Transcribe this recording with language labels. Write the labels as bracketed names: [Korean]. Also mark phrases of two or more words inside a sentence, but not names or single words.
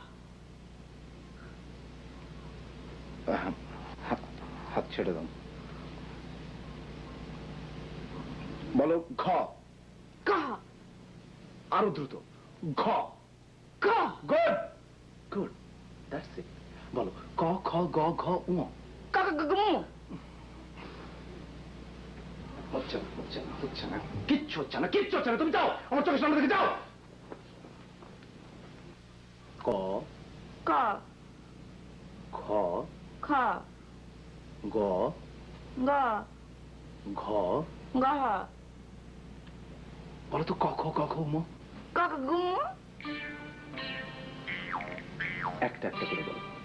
[Bangla] হাত ছেড়ে দাও। বলো ঘ। গহ। আরো দ্রুত। ঘ। গ। [English] good good, that's it. [Bangla] বলো ক, খ, গ, ঘ, ঙ। ক, খ, গ, ঘ, ঙ। হচ্ছে না, হচ্ছে না, হচ্ছে না, কিচ্ছু হচ্ছে না, কিচ্ছু হচ্ছে না। তুমি যাও, আমার চোখের সামনে থেকে যাও। ক, ক, খ, খ, গ, গ, ঘ। গহ। বলো তো ক, খ, গ, ঘ, ঙ। ক, খ, গ, ঙ। একটা একটা করে বলো।